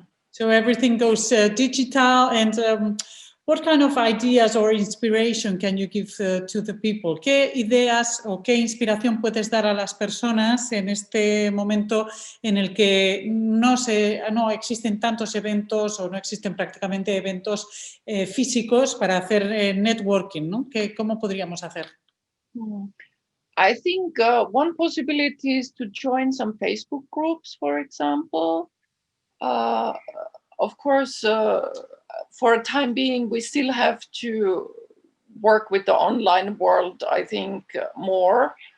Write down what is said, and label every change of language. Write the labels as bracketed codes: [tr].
[en] So everything goes digital, and what kind of ideas or inspiration can you give to the people? [es] ¿Qué ideas o qué inspiración puedes dar a las personas en este momento en el que no existen tantos eventos o no existen prácticamente eventos físicos para hacer networking, ¿no? ¿Cómo podríamos hacer? [en] I think one possibility is to join some Facebook groups, for example. Of course, for a time being, we still have to work with the online world, I think, more.